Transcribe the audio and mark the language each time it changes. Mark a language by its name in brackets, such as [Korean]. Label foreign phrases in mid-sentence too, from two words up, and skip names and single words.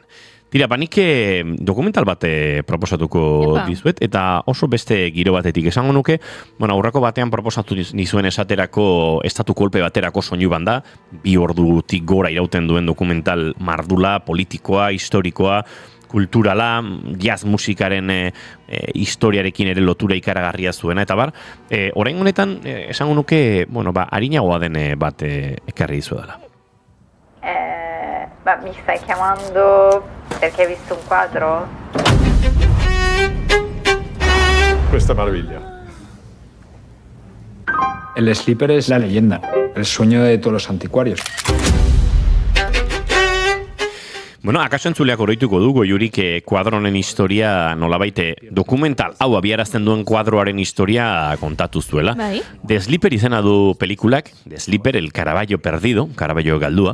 [Basque] Tira, nik dokumental bat proposatuko dizuet, eta oso beste giro batetik esango nuke, aurreko batean proposatu nizuen esaterako estatu kolpe baterako soinu banda, 2 ordutik gora irauten duen dokumental mardula, politikoa, historikoa, kulturala, jazz musikaren historiarekin ere lotura ikaragarria zuena, eta bar, orain honetan esango nuke, harinagoa den bat ekarri dizu dela. [Italian] Mi stai chiamando perché hai visto un quadro? Questa maravilla. [Spanish] El Sleeper es la leyenda, el sueño de todos los anticuarios. [Basque] Bueno, akaso entzuleak oroituko du Goiurik kuadronen historia nolabait dokumental, hau abiarazten duen kuadroaren historia kontatu zuela. The Sleeper izena du pelikulak, The Sleeper, [Spanish] el Caravaggio perdido, Caravaggio galdua.